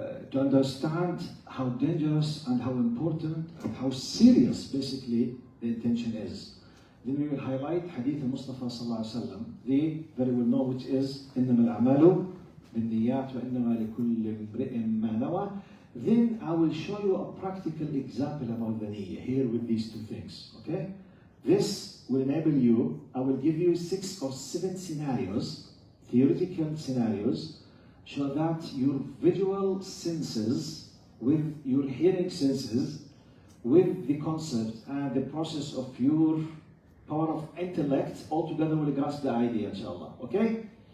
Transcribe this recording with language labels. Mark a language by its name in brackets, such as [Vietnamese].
[English] To understand how dangerous and how important and how serious basically the intention is. Then we will highlight hadith of Mustafa sallallahu alaihi wasallam. They very well know which is [Arabic] إنما الأعمال بالنيات وإنما لكل امرئ ما نوى. [English] Then I will show you a practical example about the niyyah here with these two things. Okay? This will enable you. I will give you 6 or 7 scenarios, theoretical scenarios, so that your visual senses with your hearing senses with the concept and the process of your power of intellect all together will grasp the idea, inshallah. Okay?